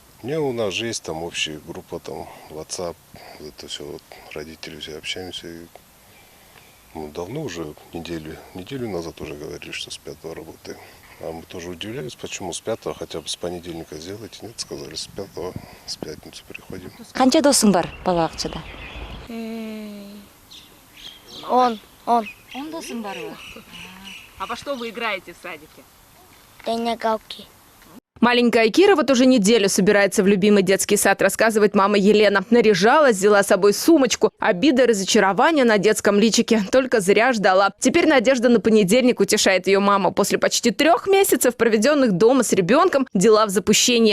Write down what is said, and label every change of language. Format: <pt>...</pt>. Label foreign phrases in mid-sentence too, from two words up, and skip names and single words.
<ru>У нас же есть там общая группа, там WhatsApp, это все, вот, родители все общаемся. И, давно уже, неделю назад уже говорили, что с 5 работаем. А мы тоже удивлялись, почему с 5, хотя бы с понедельника сделайте. Нет, сказали, с 5, с пятницы приходим.</ru> <kk>Қанша досың бар балабақшада? 10. 10 досың бар.</kk> <ru>А во что вы играете в садике? Тренировки. Маленькая Кира вот уже неделю собирается в любимый детский сад, рассказывает мама Елена. Наряжалась, взяла с собой сумочку. Обида и разочарование на детском личике. Только зря ждала. Теперь надежда на понедельник, утешает ее мама. После почти 3 месяцев, проведенных дома с ребенком, дела в запущении.</ru>